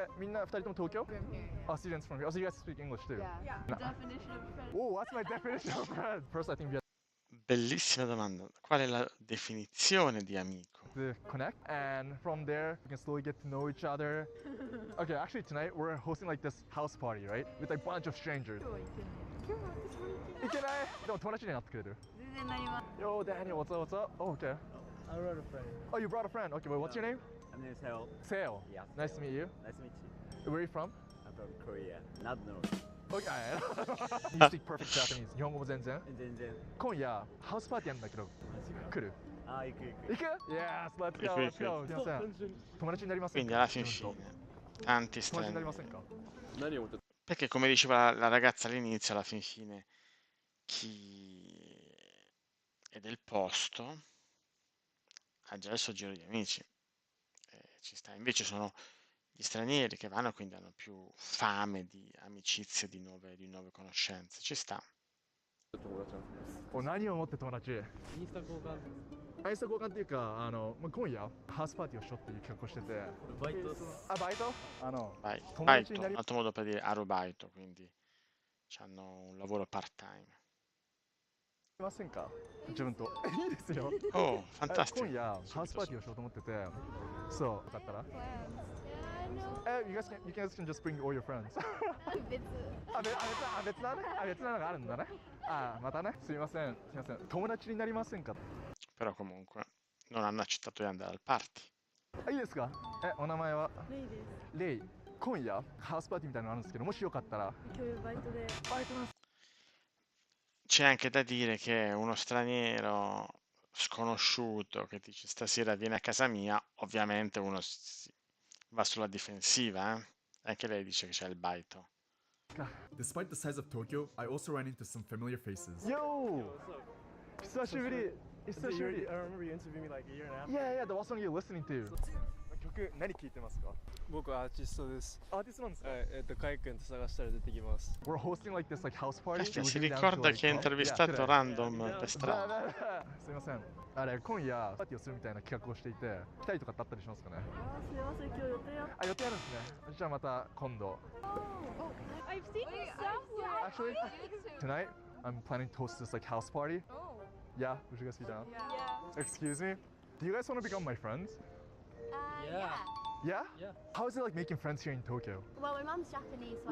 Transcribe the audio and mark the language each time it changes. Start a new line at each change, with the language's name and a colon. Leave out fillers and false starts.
Japanese: みんな二人とも東京
English: students from here. Oh, so you guys speak English too? Definition of friend. Oh, that's my definition of friend. First, I think we have
Italian: Bellissima domanda. Qual è la definizione di amico?
English: to connect, and from there we can slowly get to know each other. Okay, actually tonight we're hosting like this house party, right? With like a bunch of strangers.
Japanese: いけない。でも友達になってくれる。全然なります。
English: Yo, Daniel, what's up? What's up? Oh, okay. I brought a friend. Oh, you brought a friend. Okay, wait, what's your name? My name is Harold. Sale. Yeah. Nice to meet you. Nice to meet you. Where are you from? I'm from Korea. Not North. Okay. You speak perfect Japanese.
Japanese: 日本語も全然。全然。今夜ハウスパーティーやるんだけど、来る？あ、行く行く。行く？
English: Yes, let's go, let's go.
Japanese: すいません。友達になりません
Italian: Quindi
Japanese: か？
Italian: alla fin fine, tanti
Japanese: 友達になりません
Italian: stranieri.
Japanese: か？
Italian: Perché come diceva la ragazza all'inizio, alla fin fine, chi è del posto ha già il suo giro di amici. Ci sta. Invece sono gli stranieri che vanno, quindi hanno più fame di amicizie, di nuove conoscenze. Ci sta.
Japanese: お、何を持って友達？インスタ交換。インスタ交換っていうか、まあ、今夜ハウスパーティーをしようっていう企画をしてて。バイト。あ、バイト？
Italian: Baito, un altro modo per dire arubaito, quindi hanno un lavoro part-time.
Japanese: いませんか？自分と。いいですよ。
Italian: Oh, fantastico.
Japanese: 今夜ハウスパーティーをしようと思ってて。そう、よかったら。
English: You guys can just bring all your friends.
Japanese: 別なね。別なのがあるんだね。またね。すいません。友達になりませんか？
Italian: Però comunque non hanno accettato di andare al party.
Japanese: いいですか？お名前は？レイです。レイ。今夜ハウスパーティーみたいなのあるんですけど、もしよかったら。今日バイトで。バイトなんです。
Italian: C'è anche da dire che uno straniero sconosciuto che dice stasera vieni a casa mia, ovviamente uno va sulla difensiva, eh? Anche lei dice che c'è il baito.
English: Despite the size of Tokyo, I also ran into some familiar faces.
Japanese: Yo! 久しぶり。久しぶり。
English: I remember you interviewed me like a year and a half. Yeah, the song you're listening to.
Japanese: 曲何聴いてますか？僕はアーティストです。アーティストなんですか？はい、カイ君と探したら出てきます。
English: We're hosting like this like house party.
Italian: Caspita, si ricorda che ha intervistato random per strada.
Japanese: すいません。あれ今夜パーティーをするみたいな企画をしていて、来たりとかってあったりしますかね？すみません、今日予定あって。予定あるんですね。じゃあまた今度。
English: I've seen you somewhere. Actually, tonight I'm planning to host this like house party. Oh. Yeah, would you guys be down? Yeah. Excuse me. Do you guys want to become my friends? Yeah. Yeah? Yeah. How is it like making friends here in Tokyo? Well, my mum's Japanese, so